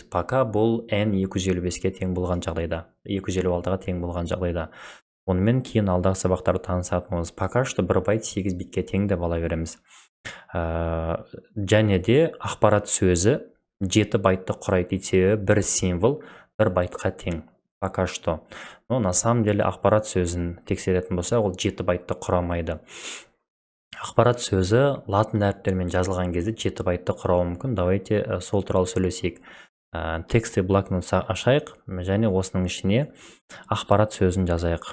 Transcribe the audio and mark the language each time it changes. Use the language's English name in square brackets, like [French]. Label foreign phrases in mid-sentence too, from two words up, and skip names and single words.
[Kazakh] Пока бұл n 255-ке тең болған жағдайда, 256-ға тең болған жағдайда. Онымен кейін алдағы сабақтарды танысатынымыз. [Russian] Пока что [Kazakh] 1 байт 8 битке тең деп ала береміз. Және де ақпарат сөзі 7 байтты құрайды, себебі бір символ 1 байтқа тең. [Russian] Пока что. Но на самом деле [Kazakh] ақпарат сөзін тексеретін болса, ол 7 байтты құрамайды. Ақпарат сөзі латын әріптермен жазылған кезде 7 байтты құрауы мүмкін. Давайте сол туралы сөйлесейік. Тексті блокнот ашайық, және осының ішіне ақпарат сөзін жазайық.